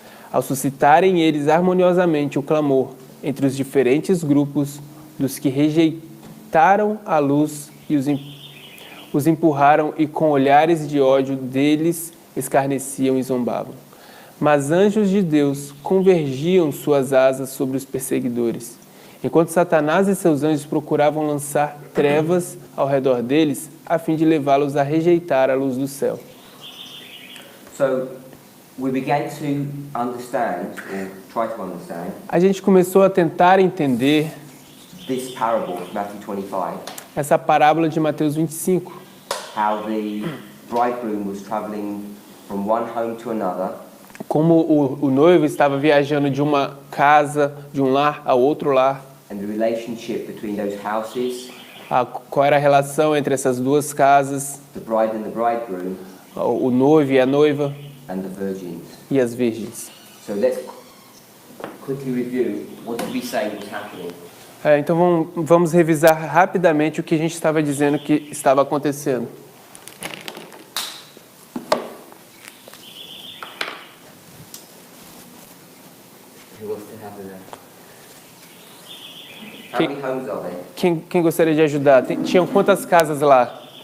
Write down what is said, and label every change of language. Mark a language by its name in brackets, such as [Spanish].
[Portuguese] Ao suscitarem eles harmoniosamente o clamor entre os diferentes grupos dos que rejeitaram a luz e os empurraram e com olhares de ódio deles escarneciam e zombavam. Mas anjos de Deus convergiam suas asas sobre os perseguidores. Enquanto Satanás e seus anjos procuravam lançar trevas ao redor deles, a fim de levá-los a rejeitar a luz do céu. [English] So we began to understand, or try to understand, [Portuguese] A gente começou a tentar entender [English] this parable of Matthew 25, [Portuguese] essa parábola de Mateus 25, [English] how the bridegroom was traveling from one home to another, [Portuguese] como o noivo estava viajando de uma casa, de um lar ao outro lar, [English] and the relationship between those houses, [Portuguese] qual era a relação entre essas duas casas, [English] the bride and the bridegroom, [Portuguese] o noivo e a noiva [English] and the virgins. [Portuguese] e as virgens. [English] So let's quickly review what did we say was happening. [Portuguese] Então vamos revisar rapidamente o que a gente estava dizendo que estava acontecendo. [English] Who wants to have How many homes are there? [Portuguese] Quem gostaria de ajudar? Tinham quantas casas lá?